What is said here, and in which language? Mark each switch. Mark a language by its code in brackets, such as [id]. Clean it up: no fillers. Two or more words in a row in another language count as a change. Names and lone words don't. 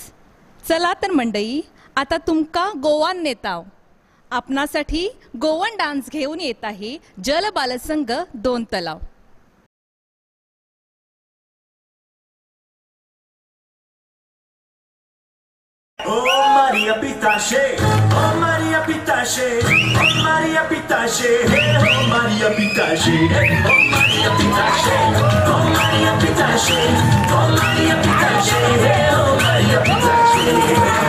[mr] चला तर मंडळी, आता [kok] तुमका गोवान नेताव. [mr] आपणासाठी गोवन डान्स घेऊन येत आहे जल बालसंघ 2 तलाव. [kok] Oh Maria Pitache, oh Maria Pitache, oh Maria Pitache, oh Maria Pitache, oh Maria Pitache, oh Maria Pitache, oh Maria Pitache, oh Maria Pitache.